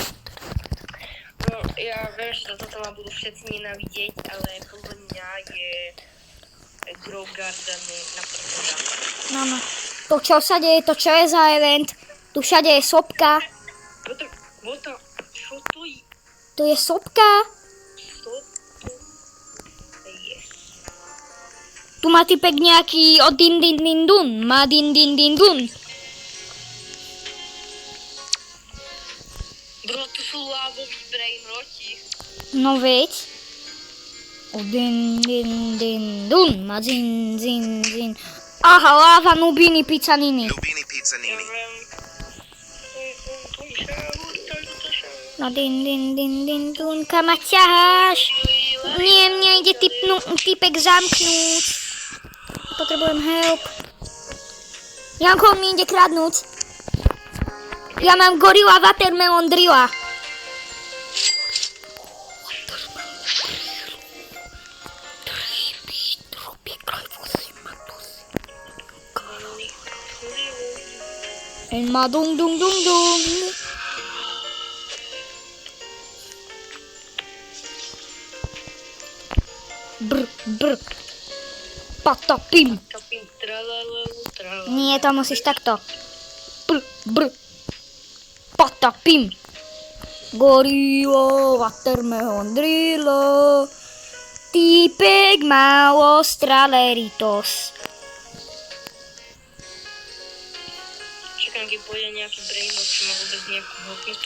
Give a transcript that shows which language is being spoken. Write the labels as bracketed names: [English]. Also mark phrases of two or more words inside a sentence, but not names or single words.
[Slovak] No, ja viem, že toto ma budú všetci nenávidieť, ale podľa mňa je Grow Garden na prvom dáme. No. To čo sa deje, to čo je za event? Tu všade je sopka. Čo to je? Tu je sopka. Čo to je? Tu má typek nejaký od din din din dun. Má din din din dun. Bro, tu sú lávový brainroti. No veď. O din din din dun. Má zin zin zin. Aha, láva Nubini Pizzanini. Nubini Pizzanini. No din din din din dun. Kam ma ťaháš? Nie, mňa ide typek zamknúť. Potrebujem help. Janko, on mi ide kradnúť. Ja mám Gorilla Watermelon Drilla. El ma dung dung dung dung. Brr. Patapim. Tapim, tralalu, tralalu. Nie, to musíš takto. Brr. patapim. Gorilo, watermelon drilo. Týpek malo straleritos. Čakám, keď pôjde nejaký brainot, čo má vôbec nejakú hodnotu.